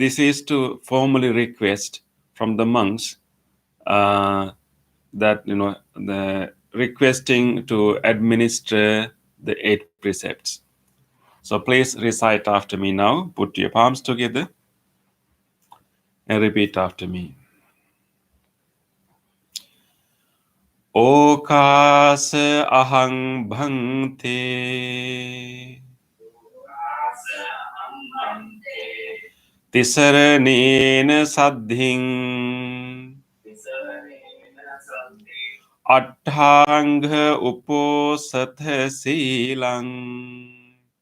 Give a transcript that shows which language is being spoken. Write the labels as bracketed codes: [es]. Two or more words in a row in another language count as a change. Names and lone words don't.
[en] This is to formally request from the monks that the requesting to administer the 8 precepts. So please recite after me now. Put your palms together and repeat after me. [pi] Okasa ahang bhante tisaranena saddhing Atthanga uposatha silang